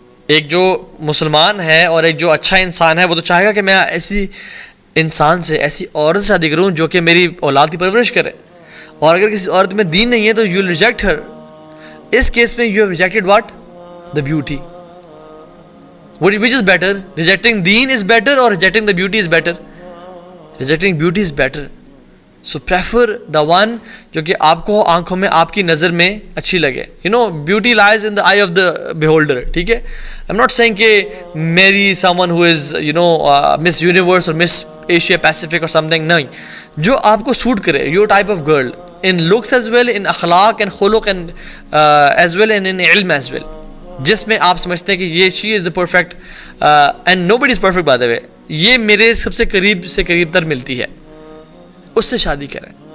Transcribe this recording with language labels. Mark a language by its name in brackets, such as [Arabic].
[Hindi] एक जो मुसलमान है और एक जो अच्छा इंसान है वो तो चाहेगा कि मैं ऐसी इंसान से, ऐसी औरत से शादी करूं जो कि मेरी औलाद की परवरिश करे. और अगर किसी औरत में दीन नहीं है तो [English] You will reject her. [Hindi] इस केस में [English] You have rejected what? The beauty. Which is better? Rejecting deen is better or rejecting the beauty is better? Rejecting beauty is better. So prefer the one [Hindi] जो कि आपको आंखों में, आपकी नज़र में अच्छी लगे. [English] You know, beauty lies in the eye of the beholder. [Hindi] ठीक है? [English] I'm not saying कि marry someone who is you know Miss Universe or Miss Asia Pacific or something. [Hindi] नहीं, जो आपको सूट करे, [English] your type of girl, in looks as well, [Hindi] in Akhlaq and खुलुक and as well and in ilm as well, जिसमें आप समझते हैं कि ये [English] she is the perfect and nobody is perfect by the way, [Hindi] ये मेरे सबसे करीब से करीब तर मिलती है, उससे शादी करें.